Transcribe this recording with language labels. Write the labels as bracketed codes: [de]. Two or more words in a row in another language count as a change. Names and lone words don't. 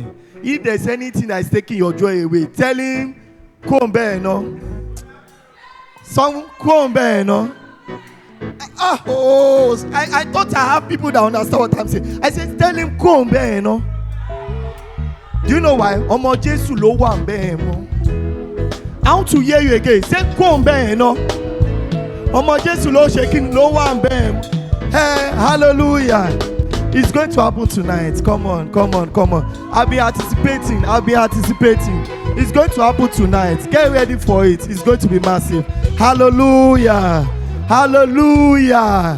[en] If there's anything that is taking your joy away, tell him, come back, no? Some come back, no? I thought I have people that understand what I'm saying. I said, tell him, come back, you know. Do you know why? [yo] Omo Jesu lo wa nbe mo. [en] I want to hear you again. Say, come back, you know. [yo] Omo Jesu lo shaking lo wa nbe. [en] Hey, hallelujah. It's going to happen tonight. Come on. I'll be anticipating. It's going to happen tonight. Get ready for it. It's going to be massive. Hallelujah. Hallelujah.